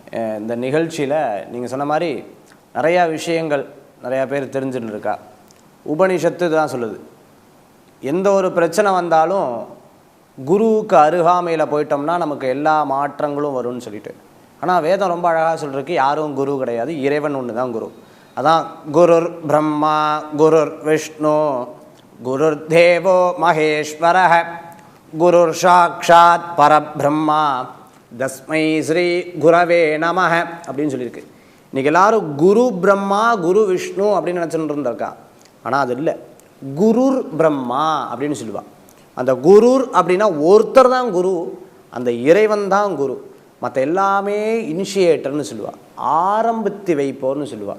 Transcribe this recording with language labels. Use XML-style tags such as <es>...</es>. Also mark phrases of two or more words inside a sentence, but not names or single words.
<ta>இந்த நிகழ்ச்சியில் நீங்கள் சொன்ன மாதிரி நிறையா விஷயங்கள் நிறையா பேர் தெரிஞ்சுட்டு இருக்கா. உபனிஷத்து தான் சொல்லுது, எந்த ஒரு பிரச்சனை வந்தாலும் குருவுக்கு அருகாமையில் போயிட்டோம்னா நமக்கு எல்லா மாற்றங்களும் வரும்னு சொல்லிட்டு. ஆனால் வேதம் ரொம்ப அழகாக சொல்கிறதுக்கு யாரும் குரு கிடையாது, இறைவன் ஒன்று தான் குரு. அதான்</ta> <sa>गुरुर् ब्रह्मा गुरुर् विष्णु गुरुर् देवो महेश्वरः गुरुर् साक्षात् परब्रह्म तस्मै श्री गुरवे नमः</sa> <ta>அப்படின்னு சொல்லியிருக்கு. இன்றைக்கி எல்லாரும்</ta> <sa>गुरु ब्रह्मा गुरु विष्णु</sa> <ta>அப்படின்னு நினச்சிட்டு இருந்திருக்கா. ஆனால் அது இல்லை,</ta> <sa>गुरुर् ब्रह्मा</sa> <ta>அப்படின்னு சொல்லுவாள். அந்த குருர் அப்படின்னா ஒருத்தர் தான் குரு, அந்த இறைவன் தான் குரு. மற்ற எல்லாமே இனிஷியேட்டர்னு சொல்லுவாள், ஆரம்பித்து வைப்போர்னு சொல்லுவாள்.</ta>